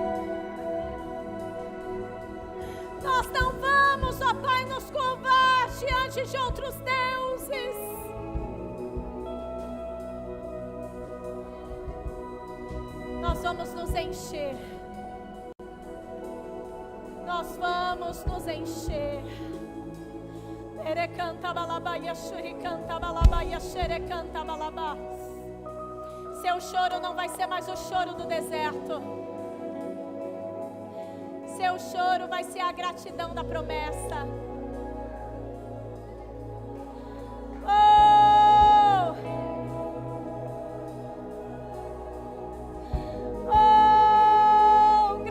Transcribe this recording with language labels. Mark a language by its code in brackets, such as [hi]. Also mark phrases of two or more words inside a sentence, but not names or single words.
[pt] Nós não vamos, ó Pai, nos curvar diante de outros deuses. Nós vamos nos encher. Nós vamos nos encher. Ere canta balabaia, xuri canta balabaia, xere canta balabá. Seu choro não vai ser mais o choro do deserto. Seu choro vai ser a gratidão da promessa. Oh! Oh!